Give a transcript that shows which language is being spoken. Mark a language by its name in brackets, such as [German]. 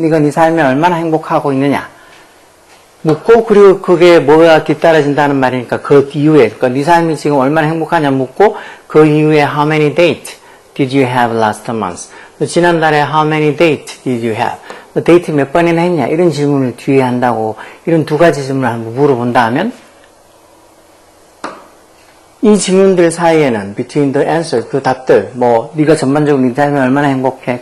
[Korean] 네가 네 삶에 얼마나 행복하고 있느냐? 묻고 그리고 그게 뭐가 뒤따라진다는 말이니까 그 이후에 그러니까 네 삶이 지금 얼마나 행복하냐 묻고 그 이후에 [English] How many dates did you have last month? [Korean] 지난달에 [English] How many dates did you have? [Korean] 데이트 몇 번이나 했냐? 이런 질문을 뒤에 한다고 이런 두 가지 질문을 한번 물어본다 하면 이 질문들 사이에는 [English] between the answer, [Korean] 그 답들 네가 전반적으로 네 삶이 얼마나 행복해?